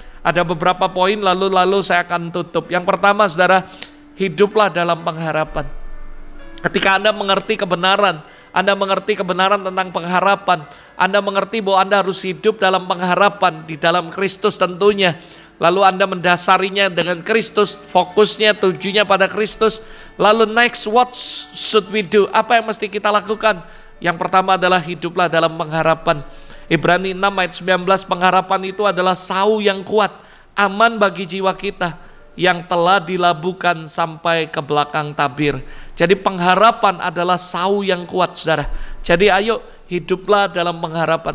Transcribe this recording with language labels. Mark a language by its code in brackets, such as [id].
[id] Ada beberapa poin lalu saya akan tutup. Yang pertama saudara, hiduplah dalam pengharapan. Ketika Anda mengerti kebenaran, Anda mengerti kebenaran tentang pengharapan, Anda mengerti bahwa Anda harus hidup dalam pengharapan di dalam Kristus tentunya. Lalu Anda mendasarinya dengan Kristus, fokusnya, tujuannya pada Kristus. Lalu [en] next, what should we do? [id] Apa yang mesti kita lakukan? Yang pertama adalah hiduplah dalam pengharapan. Ibrani 6 ayat 19, pengharapan itu adalah sau yang kuat, aman bagi jiwa kita, yang telah dilabuhkan sampai ke belakang tabir. Jadi pengharapan adalah sau yang kuat saudara. Jadi ayo hiduplah dalam pengharapan.